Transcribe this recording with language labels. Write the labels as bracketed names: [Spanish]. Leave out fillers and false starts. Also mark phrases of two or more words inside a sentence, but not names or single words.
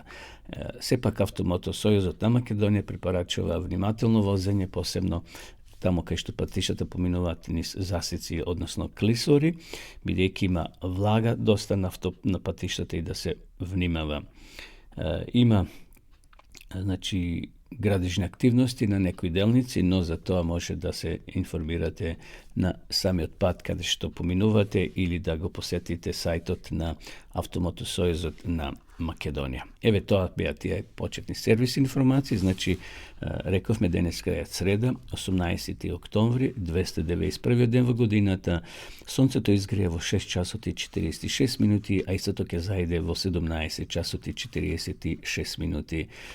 [Macedonian] Сепак Автомотосојузот на Македонија препорачува внимателно возење, посебно тамо кај што патиштата поминуваат низ засици, односно клисори, бидејќи има влага доста на патиштата и да се внимава. Има, значи, градежне активности на некој делници, но за то може да се информирате на сами одпад када што поминувате или да го посетите сајтот на Автомотосојузот на Македонија. Еве тоа беа тие почетни сервис информации, значи рековме денеска е среда, 18 октомври, 291 ден во годината, сонцето изгрее во 6 часот и 46 минути, а истото ќе зајде во 17 часот и 46 минути.